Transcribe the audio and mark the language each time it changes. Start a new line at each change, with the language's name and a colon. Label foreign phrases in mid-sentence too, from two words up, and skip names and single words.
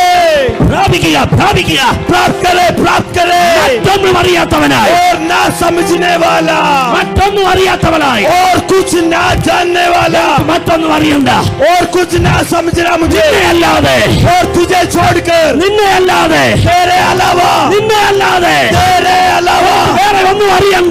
Malayalam: പ്രാപിക്കുക, പ്രാപിക്കുക.
Hindi: प्राप्त करे
Malayalam: മറ്റൊന്നും അറിയാത്തവനായി,
Hindi: और ना समझने वाला,
Malayalam: മറ്റൊന്നും അറിയാത്തവനായി,
Hindi: और कुछ ना जानने वाला,
Malayalam: മറ്റൊന്നും അറിയണ്ട.
Hindi: और कुछ ना समझना मुझे,
Malayalam: നിന്നെ അല്ലാതെ,
Hindi: और तुझे छोड़कर,
Malayalam: നിന്നെ അല്ലാതെ,
Hindi: तेरे अलावा,
Malayalam: നിന്നെ അല്ലാതെ
Hindi: तेरे अलावा
Malayalam: വേറെ ഒന്നും അറിയണ്ട.